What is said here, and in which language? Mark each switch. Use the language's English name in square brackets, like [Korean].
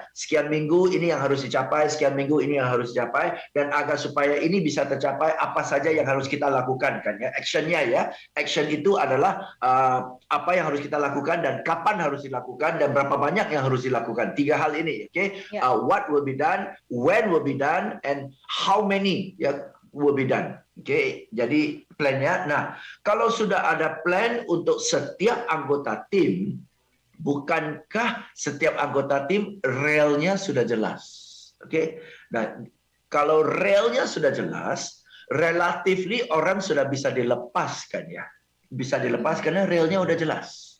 [Indonesian] Sekian minggu ini yang harus dicapai, sekian minggu ini yang harus dicapai, dan agar supaya ini bisa tercapai, apa saja yang harus kita lakukan kan ya. Action-nya ya. Action itu adalah apa yang harus kita lakukan dan kapan harus dilakukan dan berapa banyak yang harus dilakukan. 3 hal ini, oke? Okay? Yeah. [English] What will be done, when will be done, and how many ya will be done. [Indonesian] Oke, jadi plannya. Nah, kalau sudah ada plan untuk setiap anggota tim, bukankah setiap anggota tim relnya sudah jelas? Oke, nah kalau relnya sudah jelas, relatively orang sudah bisa dilepaskan ya, bisa dilepas karena relnya udah jelas.